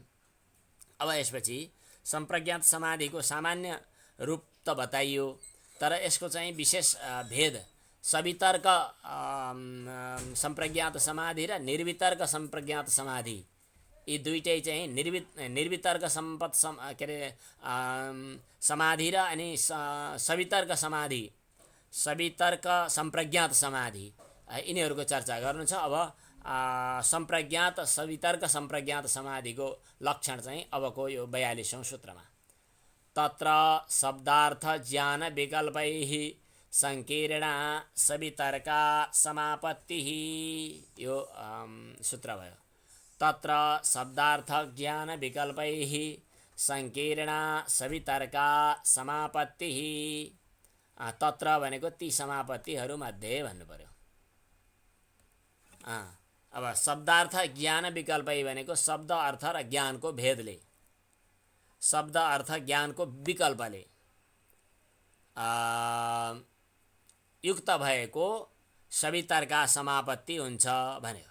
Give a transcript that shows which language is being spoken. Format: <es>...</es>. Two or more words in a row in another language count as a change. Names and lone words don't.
<ne>अब यसपछि सम्प्रज्ञात समाधिको सामान्य रूप त बताइयो, तर यसको चाहिँ विशेष भेद सवितर्क सम्प्रज्ञात समाधि र निर्वितर्क सम्प्रज्ञात समाधि, यी दुईटै चाहिँ निर्वितर्क के अरे समाधि र अनि सवितर्क समाधि, सवितर्क सम्प्रज्ञात समाधि, यिनीहरूको चर्चा गर्नु छ। अब सम्प्रज्ञात सवितर्क सम्प्रज्ञात समाधिको लक्षण चाहिँ अबको यो 42औं सूत्रमा।</ne> <sa>तत्र शब्दार्थ ज्ञान विकल्पैः संकीर्णा सवितर्का समापत्तिः।</sa> <ne>यो सूत्र भयो।</ne> <sa>तत्र शब्दार्थ ज्ञान विकल्पैः संकीर्णा सवितर्का समापत्तिः।</sa> <ne>तत्र भनेको ती समापत्तिहरूमध्ये भन्नु पर्यो। अब</ne> <sa>शब्दार्थ ज्ञान विकल्पै</sa> <ne>भनेको शब्द अर्थ र ज्ञानको भेदले, शब्द अर्थ ज्ञानको विकल्पले युक्त भएको सवितर्का समापत्ति हुन्छ भन्यो।</ne>